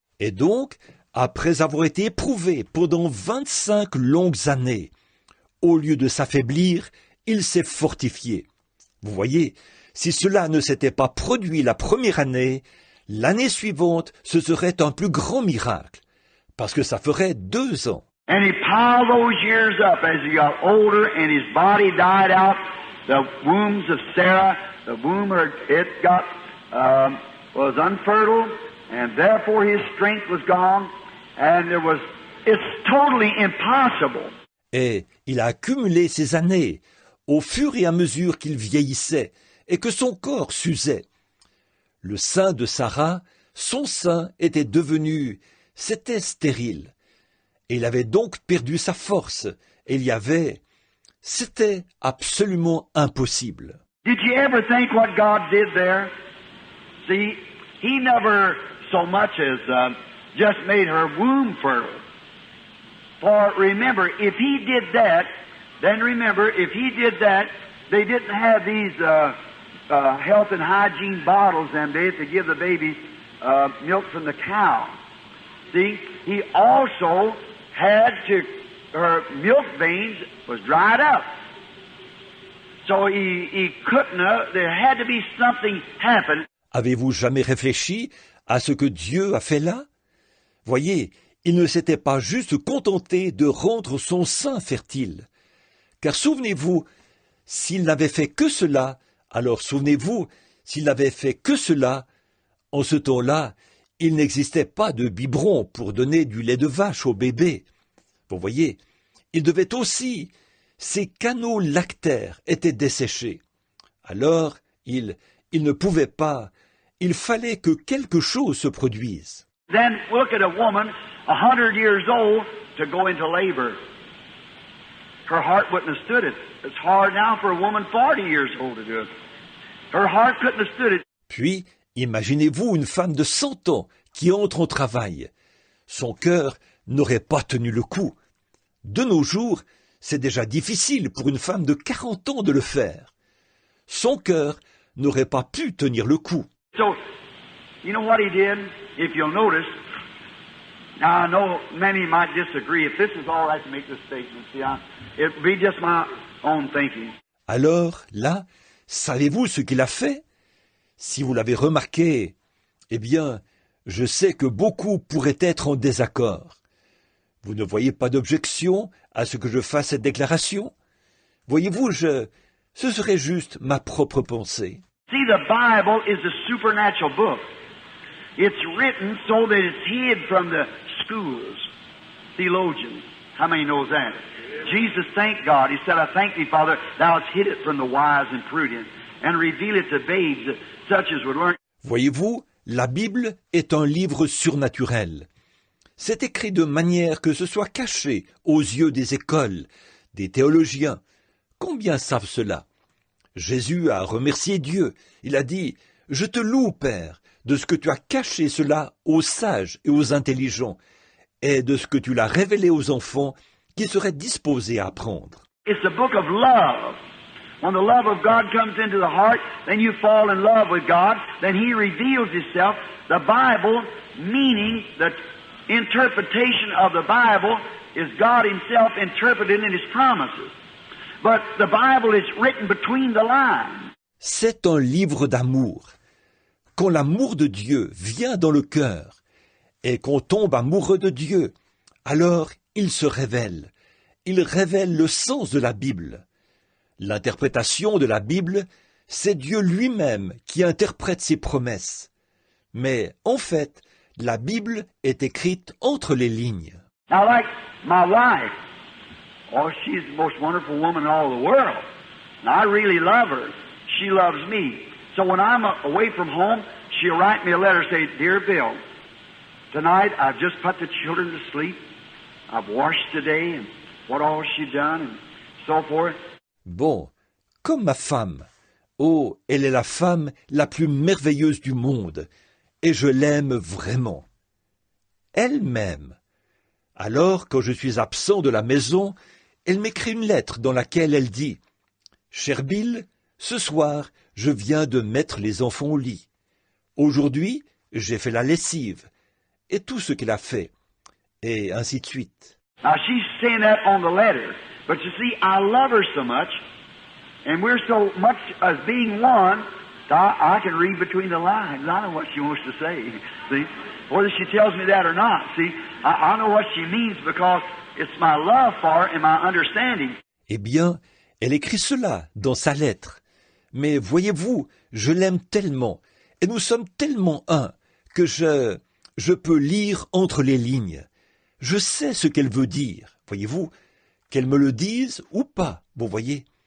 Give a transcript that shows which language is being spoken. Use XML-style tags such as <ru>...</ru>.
<fr>Et donc, après avoir été éprouvé pendant 25 longues années, au lieu de s'affaiblir, il s'est fortifié. Vous voyez, si cela ne s'était pas produit la première année, l'année suivante, ce serait un plus grand miracle, parce que ça ferait 2 ans.</fr> <en>And he piled those years up as he got older and his body died out. The wombs of Sarah, the womb, it got, was unfertile, and therefore his strength was gone, and it's totally impossible.</en> <fr>Et il a accumulé ces années, au fur et à mesure qu'il vieillissait, et que son corps s'usait. Le sein de Sarah, son sein était devenu, c'était stérile. Et il avait donc perdu sa force, et c'était absolument impossible.</fr> <en>Did you ever think what God did there? See, he never so much as just made her womb fertile. For remember, if he did that, then remember, if he did that, they didn't have these health and hygiene bottles them days to give the babies milk from the cow. See, he also had to, her milk veins was dried up. So he couldn't have, there had to be something happen.</en> <fr>Avez-vous jamais réfléchi à ce que Dieu a fait là? Voyez, il ne s'était pas juste contenté de rendre son sein fertile. Car souvenez-vous, s'il n'avait fait que cela, alors souvenez-vous, s'il n'avait fait que cela, en ce temps-là, il n'existait pas de biberon pour donner du lait de vache au bébé. Vous voyez, il devait aussi, ses canaux lactaires étaient desséchés. Alors, il ne pouvait pas, il fallait que quelque chose se produise.</fr> <en>Then look at a woman 100 years old to go into labor. Her heart wouldn't have stood it. It's hard now for a woman 40 years old to do it. Her heart couldn't have stood it.</en> <fr>Puis, imaginez-vous une femme de 100 ans qui entre au travail. Son cœur n'aurait pas tenu le coup. De nos jours, c'est déjà difficile pour une femme de 40 ans de le faire. Son cœur n'aurait pas pu tenir le coup.</fr> <en>So, you know what he did? If you'll notice, now I know many might disagree. If this is all right to make this statement, see, it'd be just my own thinking.</en> <fr>Alors, là, savez-vous ce qu'il a fait? Si vous l'avez remarqué, eh bien, je sais que beaucoup pourraient être en désaccord. Vous ne voyez pas d'objection à ce que je fasse cette déclaration? Voyez-vous, ce serait juste ma propre pensée.</fr> <en>See, the Bible is a supernatural book. It's written so that it's hid from the schools, theologians. How many knows that? Jesus thanked God. He said, I thank thee, Father, thou hast hid it from the wise and prudent, and reveal it to babes such as would learn.</en> <fr>Voyez-vous, la Bible est un livre surnaturel. C'est écrit de manière que ce soit caché aux yeux des écoles, des théologiens. Combien savent cela? Jésus a remercié Dieu. Il a dit « Je te loue, Père, de ce que tu as caché cela aux sages et aux intelligents, et de ce que tu l'as révélé aux enfants qui seraient disposés à apprendre. »</fr> <en>It's a book of love. When the love of God comes into the heart, then you fall in love with God, then He reveals Himself. The Bible, meaning the interpretation of the Bible, is God Himself interpreted in His promises. But the Bible is written between the lines.</en> <fr>C'est un livre d'amour. Quand l'amour de Dieu vient dans le cœur et qu'on tombe amoureux de Dieu, alors il se révèle. Il révèle le sens de la Bible. L'interprétation de la Bible, c'est Dieu lui-même qui interprète ses promesses. Mais en fait, la Bible est écrite entre les lignes.</fr> <en>Now, like my wife, oh, she's the most wonderful woman in all the world. And I really love her. She loves me. So when I'm away from home, she'll write me a letter, say, Dear Bill, tonight I've just put the children to sleep. I've washed today and what all she done and so forth.</en> <fr>Bon, comme ma femme. Oh, elle est la femme la plus merveilleuse du monde, et je l'aime vraiment. Elle m'aime. Alors, quand je suis absent de la maison, elle m'écrit une lettre dans laquelle elle dit « Cher Bill, ce soir, je viens de mettre les enfants au lit. Aujourd'hui, j'ai fait la lessive. » Et tout ce qu'elle a fait. Et ainsi de suite.</fr> <en>Now, she's saying that on the letter. But you see, I love her so much, and we're so much as being one, I can read between the lines. I know what she wants to say, see? Whether she tells me that or not, see? I know what she means because it's my love for her and my understanding.</en> <fr>Eh bien, elle écrit cela dans sa lettre. Mais voyez-vous, je l'aime tellement, et nous sommes tellement un, que je peux lire entre les lignes. Je sais ce qu'elle veut dire, voyez-vous, qu'elle me le dise ou pas, vous voyez.</fr>